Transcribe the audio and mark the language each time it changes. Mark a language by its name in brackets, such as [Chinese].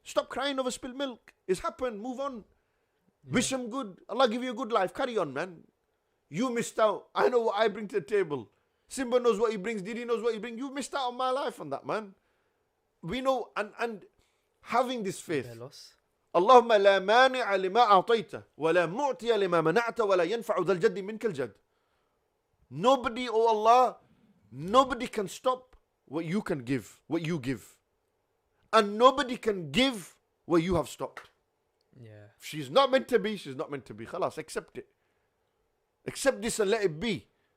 [English] Stop crying over spilled milk. It's happened. Move on. Yeah. Wish him good. Allah give you a good life. Carry on, man. You missed out. I know what I bring to the table. Simba knows what he brings. Didi knows what he brings. You missed out on my life on that, man. We know, and having this faith. [Arabic] اللهم لا مانع لما أعطيت ولا معطي لما منعت ولا ينفع ذا الجد منك الجد. [English] Nobody, oh Allah, nobody can stop what you can give, what you give. And nobody can give what you have stopped. Yeah. If she's not meant to be, she's not meant to be. Khalas, accept it. Accept this and let it be.